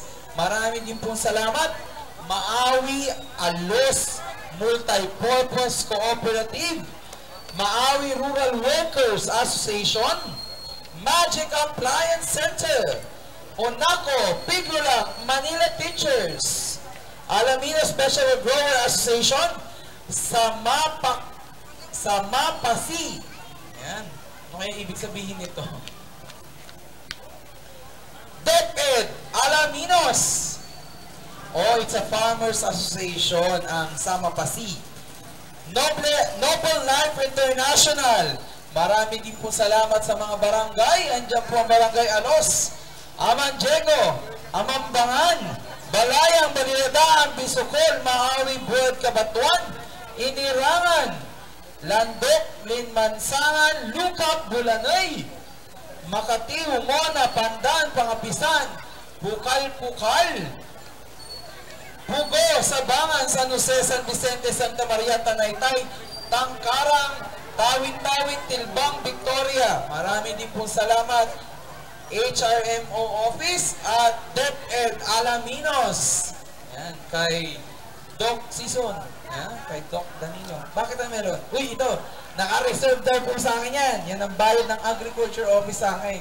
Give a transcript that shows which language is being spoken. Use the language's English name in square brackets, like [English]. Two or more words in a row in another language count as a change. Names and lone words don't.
[Filipino] Marami din pong salamat. Maawi Alos Multipurpose Cooperative, Maawi Rural Workers Association, Magic Appliance Center, Onaco, Pigula, Manila Teachers, Alamino Special Grower Association, Samapasi. Yan. Ano kaya ibig sabihin nito? DepEd, Alaminos. [English] Oh, it's a Farmers Association, [Filipino] ang Samapasi. Noble Life International. Marami din po salamat sa mga barangay. Andiyan po ang Barangay Alos, Amanjego, Amambangan, Balayang, Baliladaan, Bisukol, Maawi, Buod, Kabatuan, Inirangan, Landok, Linmansangan, Lukap, Bulanay, Makati, Humona, Pandan, Pangapisan, Pukal-Pukal, Pugo, Sabangan, San Jose, San Vicente, Santa Maria, Tanaytay, Tangkarang, Tawid-Tawid, Tilbang, Victoria. Marami din pong salamat. HRMO Office at DepEd Alaminos. Yan, kay Doc Sison. Yan, kay Doc Danilo. Bakit ang meron? Uy, ito. Naka-reserve daw po sa akin yan. Yan ang bayad ng Agriculture Office sa akin.